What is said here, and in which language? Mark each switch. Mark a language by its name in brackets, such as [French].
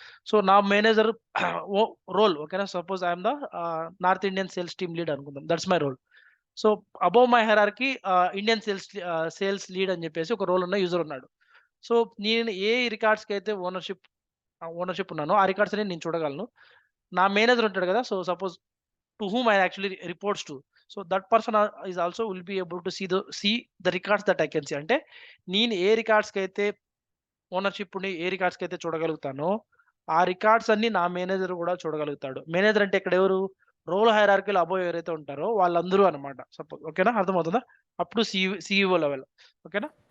[English] so [Telugu] నా manager ఓ role ఓకేనా. [English] Suppose I am the North Indian sales team lead అనుకుందాం. That's my role. [Telugu] So above my hierarchy Indian sales lead అని చెప్పేసి ఒక role ఉన్న user ఉన్నాడు. సో నేను ఏ రికార్డ్స్‌కి అయితే ఓనర్‌షిప్ ఉన్నానో ఆ రికార్డ్స్ అన్ని నేను చూడగలను. నా మేనేజర్ ఉంటాడు కదా! [English] So suppose to whom I actually reports to. So that person is also will be able to see the records that I can see. [Telugu] అంటే నేను ఏ రికార్డ్స్‌కి అయితే ఓనర్‌షిప్ ఉండి ఏ రికార్డ్స్‌కి అయితే చూడగలుగుతానో ఆ రికార్డ్స్ అన్నీ నా మేనేజర్ కూడా చూడగలుగుతాడు. మేనేజర్ అంటే ఇక్కడ ఎవరు? రోల్ హైరార్కీలో అబోవ్ ఎవరైతే ఉంటారో వాళ్ళందరూ అన్నమాట. సపోజ్ ఓకేనా. అర్థమవుతుందా? Up to CEO level. ఓకేనా.